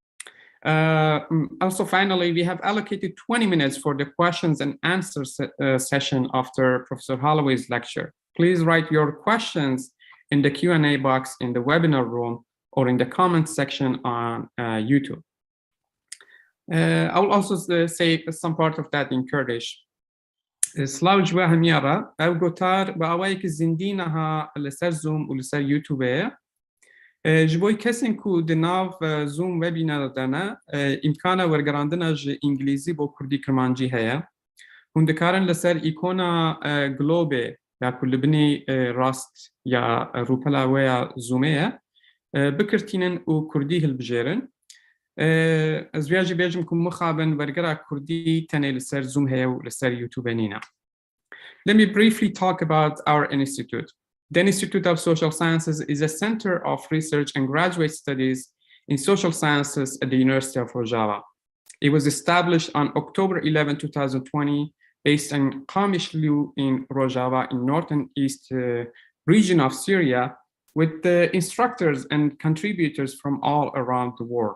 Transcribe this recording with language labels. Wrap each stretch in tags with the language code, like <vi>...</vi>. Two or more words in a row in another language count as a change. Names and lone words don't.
<en>Also, finally, we have allocated 20 minutes for the questions and answers session after Professor Holloway's lecture. Please write your questions in the Q&A box in the webinar room or in the comments section on YouTube. I will also say some part of that in Kurdish.</en> <ku>سلاو جوا همیارا او گوتار با awayekî zindîngeha لسر زوم و لسر YouTubeê جبوی کسین کو دناو زوم وبینار دانا امکانا ورگراندنا ج انگلیزی بو کردی کرمانجی هيا هون دکارن لسر ایکونا گلوبه یا کلبنی راست یا روپلا ویا زومه بکرتینن و کردی هلبجرن از ویاجی بیجم کم مخابن ورگرا کردی تنه لسر زوم هيا و لسر یوتیوب نینا.</ku> <en>Let me briefly talk about our institute. The Institute of Social Sciences is a center of research and graduate studies in social sciences at the University of Rojava. It was established on October 11, 2020, based in Qamishli in Rojava in northern east region of Syria, with instructors and contributors from all around the world.</en>